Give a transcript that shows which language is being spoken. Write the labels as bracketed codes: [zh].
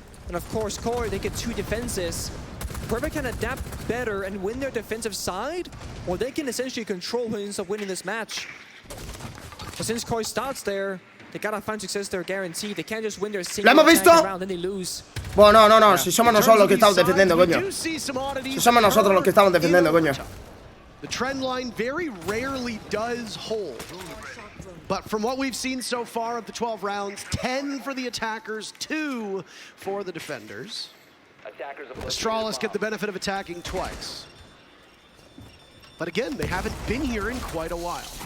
[en] And of course, Core, they get 2 defenses. Whoever can adapt better and win their defensive side, or they can essentially control who ends up winning this match. But since Core starts there, they gotta find success there guaranteed. They can't just win their single round, then they lose. [es] Bueno, no, si somos nosotros los que estamos defendiendo, coño. Si somos nosotros los que estamos defendiendo, coño. [en] The trend line very rarely does hold. But from what we've seen so far of the 12 rounds, 10 for the attackers, 2 for the defenders. Astralis get the benefit of attacking twice. But again, they haven't been here in quite a while.